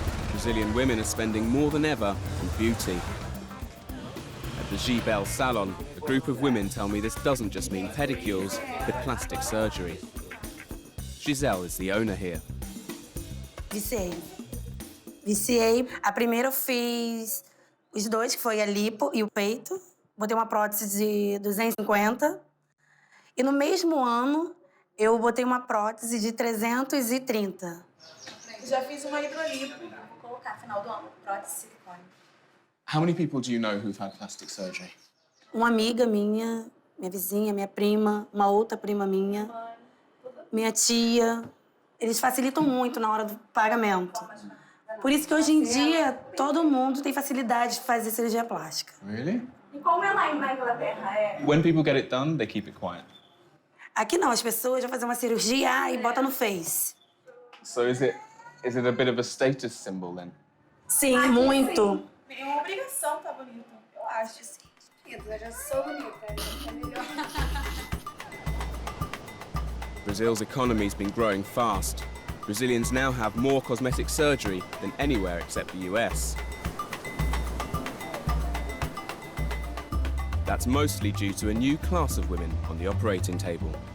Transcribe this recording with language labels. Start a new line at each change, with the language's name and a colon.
English: Brazilian women are spending more than ever on beauty. At the Gibel salon, a group of women tell me this doesn't just mean pedicures, but plastic surgery. Giselle is the owner here.
Portuguese: Viciei. A primeira eu fiz os dois, que foi a lipo e o peito. Botei uma prótese de 250. E no mesmo ano, eu botei uma prótese de 330. Já fiz uma hidrolipo. Vou colocar no final do ano, prótese de silicone.
English: How many people do you know who've had plastic surgery?
Portuguese: Uma amiga minha vizinha, minha prima, uma outra prima minha tia. Eles facilitam muito na hora do pagamento. Por isso que hoje em dia todo mundo tem facilidade de fazer cirurgia plástica.
English: Really?
Portuguese: E como é lá na Inglaterra?
English: When people get it done, they keep it quiet.
Portuguese: Aqui não, as pessoas vão fazer uma cirurgia e botam no Face.
English: So is it a bit of a status symbol then?
Portuguese: Sim, muito. É uma obrigação tá bonito. Eu acho, sim. Eu já sou bonita, é melhor.
English: Brazil's economy's been growing fast. Brazilians now have more cosmetic surgery than anywhere except the US. That's mostly due to a new class of women on the operating table.